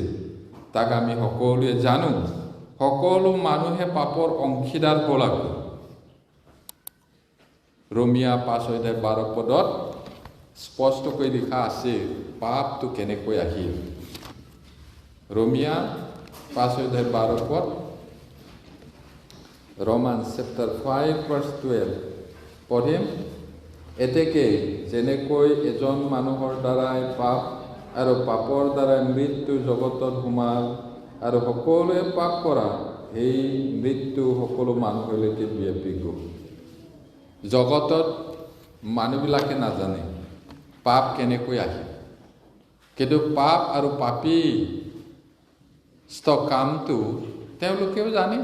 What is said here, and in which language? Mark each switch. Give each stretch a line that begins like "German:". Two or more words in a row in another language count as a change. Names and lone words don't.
Assamese: তাক আমি সকলোৱে জানো। সকলো মানুহে পাপৰ অংশীদাৰ হ'ল। ৰোমিয়া 5 অধ্যায় 12 পদত স্পষ্টকৈ লিখা আছে পাপটো কেনেকৈ আহিল। ৰোমিয়া 5 অধ্যায় 12 পদ,
English: Romans chapter 5 verse 12 পঢ়িম।
Assamese: এতেকে যেনেকৈ এজন মানুহৰ দ্বাৰাই পাপ আৰু পাপৰ দ্বাৰাই মৃত্যু জগতত সোমাল, আৰু সকলোৱে পাপ কৰা সেই মৃত্যু সকলো মানুহলৈকে বিয়পি গ'ল। জগতত মানুহবিলাকে নাজানে পাপ কেনেকৈ আহে, কিন্তু পাপ আৰু পাপী কামটো তেওঁলোকেও জানে।